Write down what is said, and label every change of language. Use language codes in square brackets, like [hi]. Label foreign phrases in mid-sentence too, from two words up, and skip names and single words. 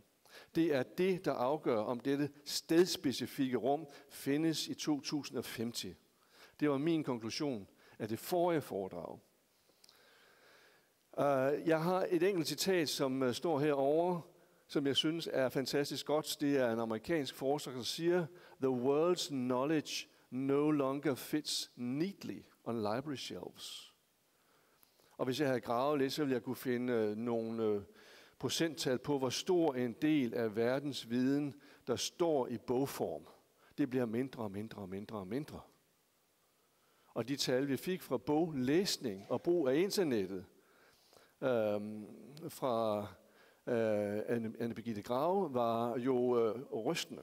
[da] Det er det, der afgør, om dette stedspecifikke rum findes i 2050. Det var min konklusion af det forrige foredrag. Jeg har et enkelt citat, som står herovre, som jeg synes er fantastisk godt. Det er en amerikansk forsker, der siger, [en] "The world's knowledge no longer fits neatly on library shelves." [da] Og hvis jeg havde gravet lidt, så ville jeg kunne finde nogle procenttal på, hvor stor en del af verdens viden, der står i bogform. Det bliver mindre og mindre og mindre og mindre. Og de tal, vi fik fra boglæsning og brug af internettet, fra Anne Birgitte Grave, var jo rystende.